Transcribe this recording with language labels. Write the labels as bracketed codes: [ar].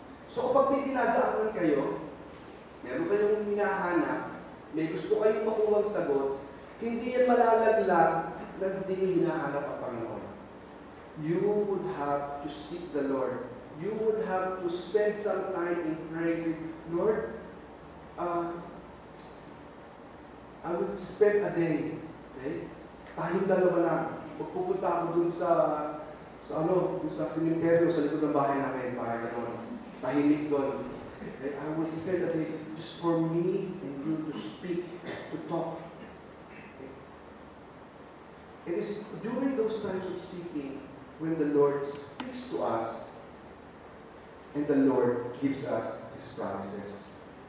[tl] So kapag may dinadaanan kayo, meron kayong hinahanap, may gusto kayong makuha sagot, hindi yan malalaglag na hindi nyo hinahanap ang Panginoon. [en] You would have to seek the Lord. You would have to spend some time in praising, Lord, I would spend a day, okay? [tl] Tayong dalawa lang. Magpupunta ako dun sa cemetery, sa likod ng bahay namin, para gano'n. Tahimik doon. Okay? [en] I will spend a day just for me and you to speak, to talk. Okay? It is during those times of seeking when the Lord speaks to us and the Lord gives us His promises.